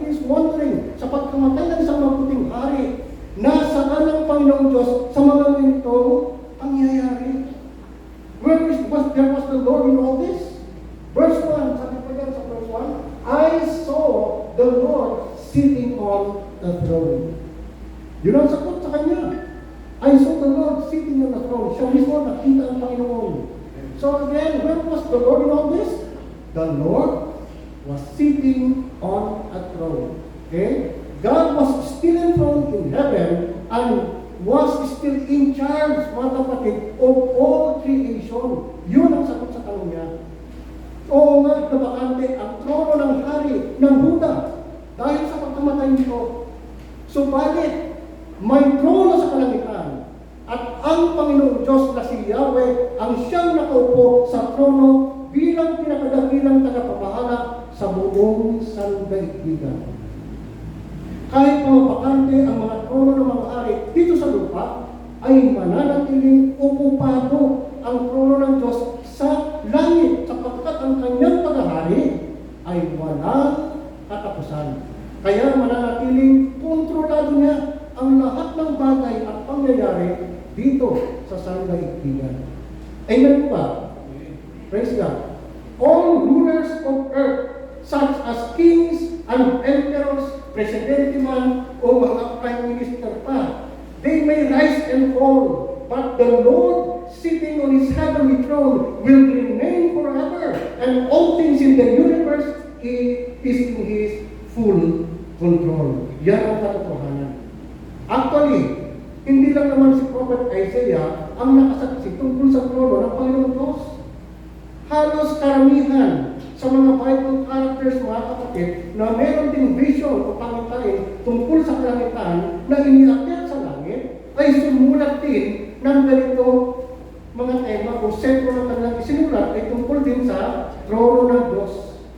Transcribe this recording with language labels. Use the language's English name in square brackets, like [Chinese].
[English] He is wondering, [Filipino] sa pagkamatay ng isang mabuting hari, nasaan ang Panginoong Diyos sa mga ganitong pangyayari? [English] Where was the Lord in all this? Verse 1, [Filipino] sabi pa yan sa verse 1, [English] I saw the Lord sitting on the throne. [Filipino] Yun ang sagot sa kanya. [English] I saw the Lord sitting on the throne. [Filipino] Siya mismo nakita ang Panginoon. [English] So again, where was the Lord in all this? The Lord was sitting on a throne. Okay? God was still enthroned in heaven and was still in charge, [Filipino] mga kapatid, [English] of all creation. [Filipino] Yun ang sagot sa tanong niya. Oo nga, nabakante ang trono ng hari ng Huda dahil sa pagkamatay nito. Subalit, may trono sa kalangitan at ang Panginoong Diyos na si Yahweh ang siyang nakaupo sa trono bilang pinakadakilang tagapamahala sa buong sandaigdigan. Kahit mabakante ang mga trono ng mga hari dito sa lupa, ay mananatiling okupado ang trono ng Diyos sa langit sapagkat ang kanyang paghahari ay walang katapusan. Kaya mananatiling kontrolado niya ang lahat ng bagay at pangyayari dito sa sandaigdigan. Amen ba? [English] Praise God. All rulers of earth, such as kings and emperors, [Filipino] presidente man o mga prime minister pa, [English] they may rise and fall, but the Lord sitting on His heavenly throne will remain forever, and all things in the universe is in His full control. [Filipino] Yan ang katotohanan. Actually, hindi lang naman si Prophet Isaiah ang nakasaksi tungkol sa trono ng Panginoong Diyos. Halos karamihan sa mga Bible characters, mga kapatid, na meron ding vision o pangitain tungkol sa kalangitan na iniakyat sa langit, ay sumulat din ng ganito mga tema o sentro ng kanilang isinulat ay tungkol din sa trono ng Diyos.